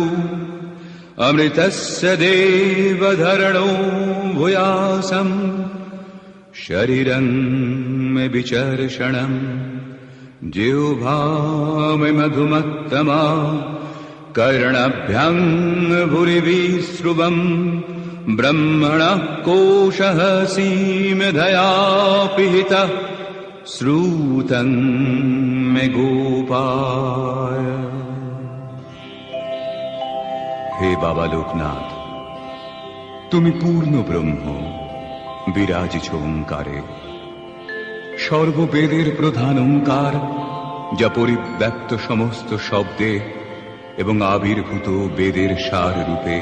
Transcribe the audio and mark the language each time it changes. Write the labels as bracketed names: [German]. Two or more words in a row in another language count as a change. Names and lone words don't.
[Sanskrit] अमृतस्य देवधरणो भूयासम् शरीरं मे विचर्षणम् जिह्वा मे मधुमत्तमा कर्णभ्यां भूरिविश्रुवम् ब्रह्मणः कोशः सीमधया पिहितः श्रूतं मे गोपाय। [Bangla] হে বাবা লোকনাথ, তুমি পূর্ণ ব্রহ্ম, বিরাজিছ ওঙ্কারে। সর্ববেদের প্রধান ওঙ্কার, যা পরিব্যাপ্ত সমস্ত শব্দে এবং আবির্ভূত বেদের সার রূপে।